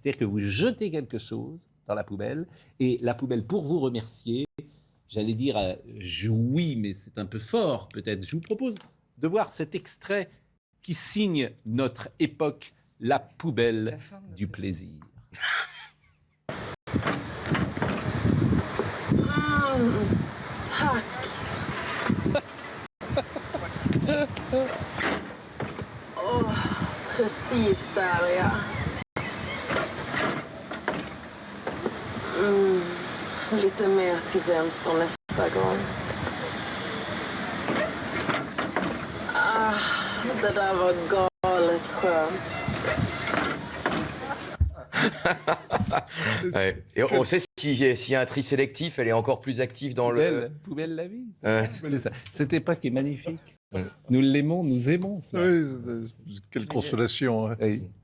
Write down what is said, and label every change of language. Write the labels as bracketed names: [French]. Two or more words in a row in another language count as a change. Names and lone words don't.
[French] C'est-à-dire que vous jetez quelque chose dans la poubelle et la poubelle, pour vous remercier, j'allais dire jouit, mais c'est un peu fort peut-être. Je vous propose de voir cet extrait qui signe notre époque, la poubelle du plaisir. [Swedish] Tack. Precis där, ja. Lite mer till vänster nästa gång. Det där var galet skönt. [French] Ouais. Et on sait s'il y a un tri sélectif, elle est encore plus active dans le... Poubelle la vie. Cette époque est magnifique. Nous l'aimons, nous aimons. Oui, quelle consolation. Hein. Oui.